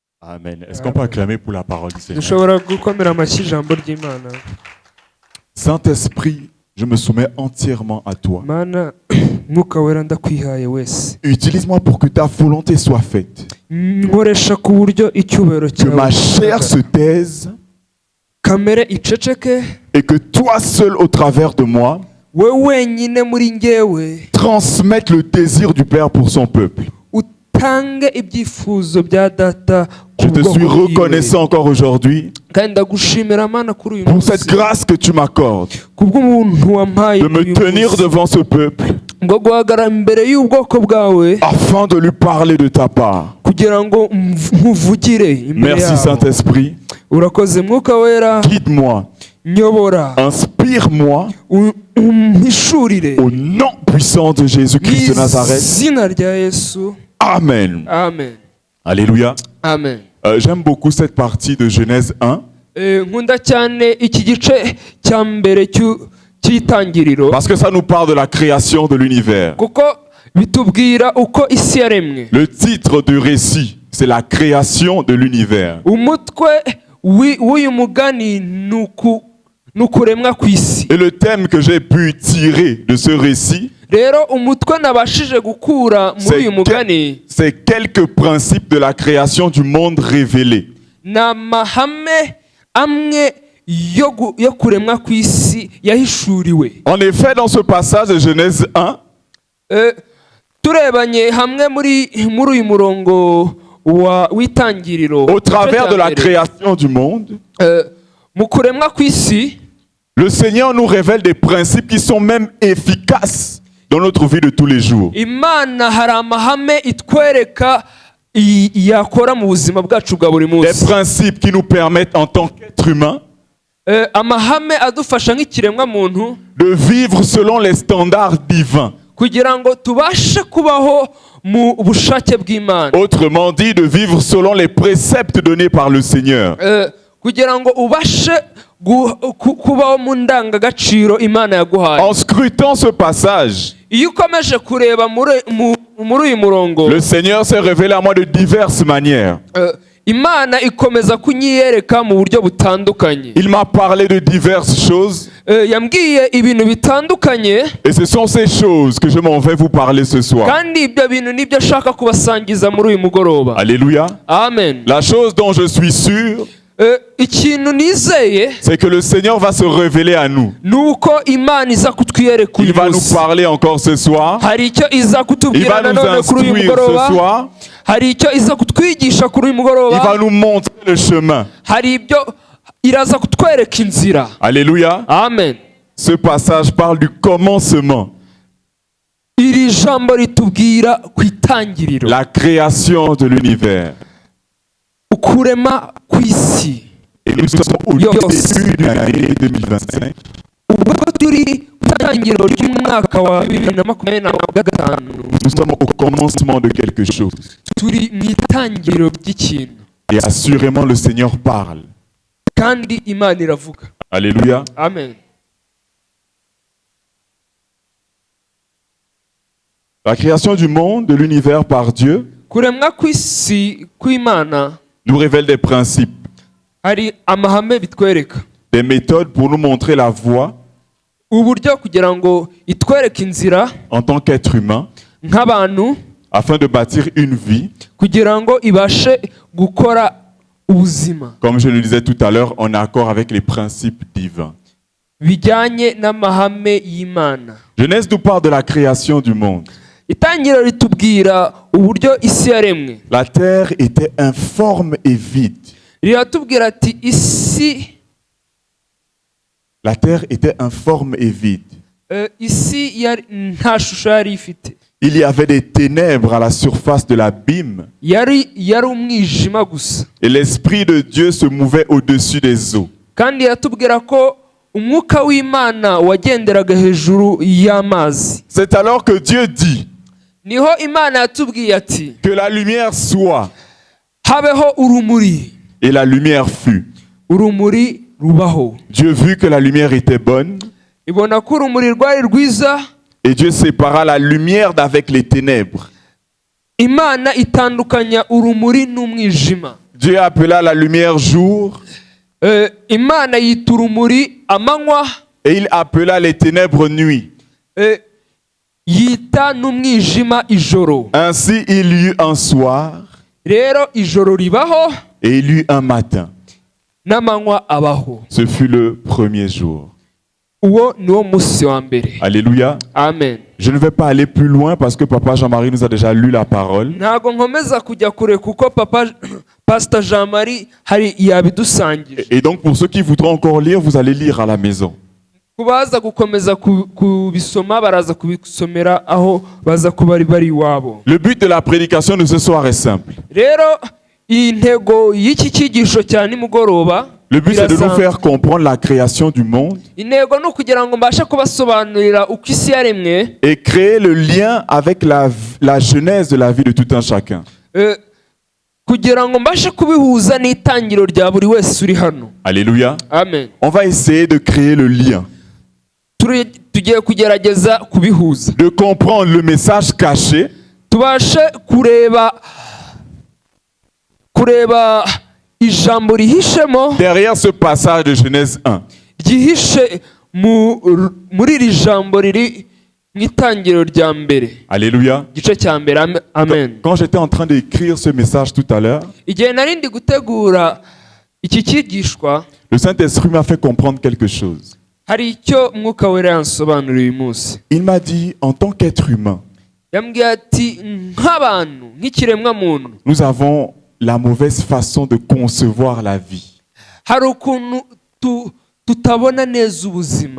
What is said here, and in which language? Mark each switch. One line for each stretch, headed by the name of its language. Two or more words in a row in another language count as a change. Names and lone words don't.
French: Amen. Est-ce qu'on peut acclamer pour la parole du Seigneur?
Kinyarwanda: dushobora gukomera amashyi ijambo ry'Imana.
French: Saint-Esprit, je me soumets entièrement à toi.
Kinyarwanda: Mana mwuka wera ndakwihaye wese,
French: Utilise-moi pour que ta volonté soit faite.
Kinyarwanda: nkoresha ku buryo icyubahiro
French: Que ma chair
Kinyarwanda: cyawe
French: se taise
Kinyarwanda: kamere iceceke,
French: et que toi seul au travers de moi
Kinyarwanda: we wenyine muri njyewe
French: transmette le désir du Père pour son peuple.
Kinyarwanda: utange ibyifuzo bya data
French: Je
Kinyarwanda: ku
French: te
Kinyarwanda: bwoko
French: suis
Kinyarwanda: bwiwe.
French: reconnaissant encore aujourd'hui
Kinyarwanda: kandi ndagushimira Mana kuri uyu
French: pour cette
Kinyarwanda: munsi
French: grâce que tu m'accordes
Kinyarwanda: kubw'umuntu wampaye
French: de me
Kinyarwanda: uyu
French: tenir
Kinyarwanda: munsi,
French: devant ce peuple
Kinyarwanda: ngo guhagarara imbere y'ubwoko bwawe
French: afin de lui parler de ta part.
Kinyarwanda: kugira ngo nkuvugire imbere
French: Merci
Kinyarwanda: yabo.
French: Saint-Esprit.
Kinyarwanda: urakoze mwuka wera,
French: Guide-moi,
Kinyarwanda: nyobora,
French: inspire-moi
Kinyarwanda: umpishurire
French: au nom puissant de Jésus-Christ de Nazareth.
Kinyarwanda: izina rya Yesu. Amen. Amen.
French: Alléluia. Amen. J'aime beaucoup cette partie de Genèse 1
Kinyarwanda: nkunda cyane iki gice cya mbere cy'itangiriro
French: parce que ça nous parle de la création de l'univers.
Kinyarwanda: kuko bitubwira uko isi yaremwe.
French: Le titre du récit, c'est la création de l'univers.
Kinyarwanda: umutwe w'uyu mugani ni ukuremwa ku isi.
French: Et le thème que j'ai pu tirer de ce récit,
Kinyarwanda: rero umutwe nabashije gukura muri uyu mugani
French: c'est quelques principes de la création du monde révélés.
Kinyarwanda: ni amahame amwe yo kuremwa ku isi yahishuriwe.
French: En effet, dans ce passage de Genèse 1,
Kinyarwanda: turebanye hamwe muri uyu murongo w'itangiriro,
French: au travers de la création du monde,
Kinyarwanda: mu kuremwa ku isi,
French: le Seigneur nous révèle des principes qui sont même efficaces dans notre vie de tous les jours.
Kinyarwanda: Imana hari amahame itwereka yakora mu buzima bwacu bwa buri
French: Des
Kinyarwanda: munsi.
French: principes qui nous permettent en tant qu'être humain
Kinyarwanda: amahame adufasha nk'ikiremwa muntu
French: de vivre selon les standards divins.
Kinyarwanda: kugira ngo tubashe kubaho mu bushake bw'Imana.
French: Autrement dit, de vivre selon les préceptes donnés par le Seigneur.
Kinyarwanda: kugira ngo ubashe kubaho mu ndangagaciro Imana yaguhaye.
French: En scrutant ce passage,
Kinyarwanda: iyo ukomeje kureba muri uyu murongo,
French: le Seigneur s'est révélé à moi de diverses manières.
Kinyarwanda: Imana ikomeza kunyiyereka mu buryo butandukanye.
French: Il m'a parlé de diverses choses.
Kinyarwanda: yambwiye ibintu bitandukanye,
French: Et ce sont ces choses que je m'en vais vous parler ce soir.
Kinyarwanda: kandi ibyo bintu nibyo ashaka kubasangiza muri uyu mugoroba.
French: Alléluia. Amen. La chose dont je suis sûr,
Kinyarwanda: ikintu nizeye
French: c'est que le Seigneur va se révéler à nous.
Kinyarwanda: nuko Imana iza kutwiyereka
French: Il
Kinyarwanda: uyu
French: va nous
Kinyarwanda: munsi.
French: parler encore ce soir.
Kinyarwanda: hari icyo iza
French: Il
Kinyarwanda: kutubwira
French: va nous
Kinyarwanda: nanone kuri uyu
French: instruire ce
Kinyarwanda: mugoroba.
French: soir.
Kinyarwanda: hari icyo iza kutwigisha kuri uyu
French: Il va
Kinyarwanda: mugoroba.
French: nous montrer le chemin.
Kinyarwanda: hari ibyo iraza kutwereka inzira.
French: Alléluia. Amen. Ce passage parle du commencement,
Kinyarwanda: iri jambo ritubwira ku itangiriro,
French: la création de l'univers.
Kinyarwanda: ukurema ku isi.
French: Et nous sommes au Yo. début de l'année 2025.
Kinyarwanda: ubwo turi ku itangiriro ry'umwaka wa 2025,
French: Nous sommes au commencement de quelque chose.
Kinyarwanda: turi mu itangiriro ry'ikintu,
French: Et assurément, le Seigneur parle.
Kinyarwanda: kandi Imana iravuga.
French: Alléluia. Amen. La création du monde, de l'univers par Dieu,
Kinyarwanda: kuremwa ku isi kw'Imana
French: nous révèle des principes,
Kinyarwanda: hari amahame bitwereka,
French: des méthodes pour nous montrer la voie
Kinyarwanda: uburyo kugira ngo itwereke inzira
French: en tant qu'être humain,
Kinyarwanda: nk'abantu,
French: afin de bâtir une vie,
Kinyarwanda: kugira ngo ibashe gukora ubuzima
French: comme je le disais tout à l'heure, en accord avec les principes divins.
Kinyarwanda: bijyanye n'amahame y'Imana.
French: Genèse nous parle de la création du monde.
Kinyarwanda: Itangiriro ritubwira uburyo isi yaremwe.
French: La terre était informe et vide.
Kinyarwanda: Riratubwira ati isi
French: La terre était informe et vide.
Kinyarwanda: isi nta shusho yari ifite.
French: Il y avait des ténèbres à la surface de l'abîme.
Kinyarwanda: yari umwijima gusa.
French: Et l'Esprit de Dieu se mouvait au-dessus des eaux.
Kinyarwanda: kandi yatubwira ko umwuka w'Imana wagenderaga hejuru y'amazi.
French: C'est alors que Dieu dit
Kinyarwanda: niho Imana yatubwiye ati
French: que la lumière soit.
Kinyarwanda: habeho urumuri.
French: Et la lumière fut.
Kinyarwanda: urumuri rubaho.
French: Dieu vit que la lumière était bonne.
Kinyarwanda: ibona ko urumuri rwari rwiza.
French: Et Dieu sépara la lumière d'avec les ténèbres.
Kinyarwanda: Imana itandukanya urumuri n'umwijima.
French: Dieu appela la lumière jour
Kinyarwanda: imana yita urumuri amanywa,
French: et il appela les ténèbres nuit.
Kinyarwanda: yita n'umwijima ijoro.
French: Ainsi il y eut un soir
Kinyarwanda: Rero ijoro ribaho
French: et il y eut un matin.
Kinyarwanda: n'amanywa abaho.
French: Ce fut le premier jour.
Kinyarwanda: Uwo niwo munsi wa mbere.
French: Alléluia. Amen. Je ne vais pas aller plus loin parce que Papa Jean-Marie nous a déjà lu la parole.
Kinyarwanda: Ntago nkomeza kujya kure kuko Pastor Jean-Marie hari yabidusangije.
French: Et donc pour ceux qui voudront encore lire, vous allez lire à la maison.
Kinyarwanda: Kubaza gukomeza kubisoma baraza kubisomera aho baza kuba bari iwabo.
French: Le but de la prédication de ce soir est simple.
Kinyarwanda: Rero intego y'iki cyigisho cya nimugoroba,
French: Le but c'est de nous faire comprendre la création du monde
Kinyarwanda: intego ni ukugira ngo mbashe kubasobanurira uko isi yaremwe
French: et créer le lien avec la genèse de la vie de tout un chacun.
Kinyarwanda: kugira ngo mbashe kubihuza n'itangiro rya buri wese uri hano.
French: Alléluia. Amen. On va essayer de créer le lien,
Kinyarwanda: tugiye kugerageza kubihuza,
French: de comprendre le message caché
Kinyarwanda: tubashe kureba ijambo rihishemo
French: derrière ce passage de Genèse 1.
Kinyarwanda: ryihishe muri iri jambo riri mu itangiro rya mbere.
French: Alléluia.
Kinyarwanda: Igice cya mbere. Amen.
French: Quand j'étais en train d'écrire ce message tout à l'heure,
Kinyarwanda: igihe nari ndi gutegura iki cyigishwa,
French: le Saint-Esprit m'a fait comprendre quelque chose.
Kinyarwanda: hari icyo Mwuka Wera yansobanuriye uyu munsi.
French: Il m'a dit, en tant qu'être humain,
Kinyarwanda: yambwiye ati nk'abantu, nk'ikiremwa muntu,
French: nous avons la mauvaise façon de concevoir la vie.
Kinyarwanda: hari ukuntu tutabona neza ubuzima.